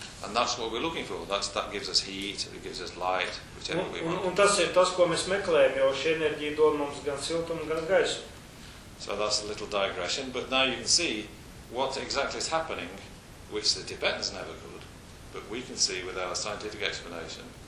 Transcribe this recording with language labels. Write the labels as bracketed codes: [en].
[en] And that's what we're looking for. That's, that gives us heat, it gives us light, whichever [lv] un, [en] we want. [lv] Un tas ir tas, ko mēs meklējam, jo šī enerģija dod mums gan siltumu, gan gaisu. [en] So that's a little digression, but now you can see what exactly is happening, which the Tibetans never could, but we can see with our scientific explanation.